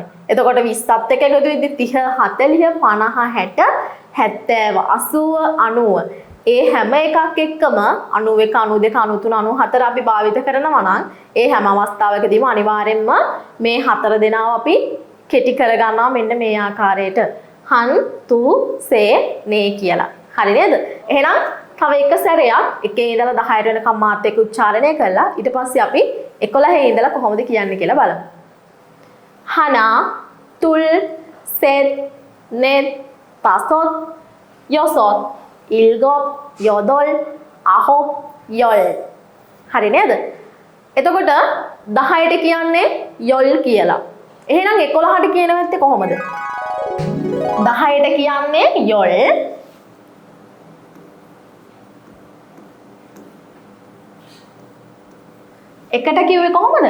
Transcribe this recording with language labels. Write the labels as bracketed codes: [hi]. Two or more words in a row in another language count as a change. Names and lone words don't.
[si] එතකොට 20ත් එක්ක එකතු වෙද්දි 30 40 50 60 70 80 90 ඒ හැම එකක් එක්කම 91 92 93 94 අපි භාවිත කරනවා නම් ඒ හැම අවස්ථාවකදීම අනිවාර්යෙන්ම මේ හතර දෙනාව අපි කෙටි කරගන්නවා මෙන්න මේ ආකාරයට [ko] 한 두 세 네 [si] කියලා. හරි නේද? එහෙනම් තව එක සැරයක් 1 ඉඳලා 10ට වෙනකම් මාත් එක්ක උච්චාරණය කළා. ඊට පස්සේ අපි 11 ඉඳලා කොහොමද කියන්නේ කියලා බලමු. [ko] 하나 둘 셋 넷 다섯 여섯 일곱 여덟 아홉 열. [si] හරි නේද? එතකොට 10ට කියන්නේ යොල් කියලා. එහෙනම් 11ට කියන වැත්තේ කොහොමද? 10ට කියන්නේ යොල්. එකට කිව්වේ කොහොමද?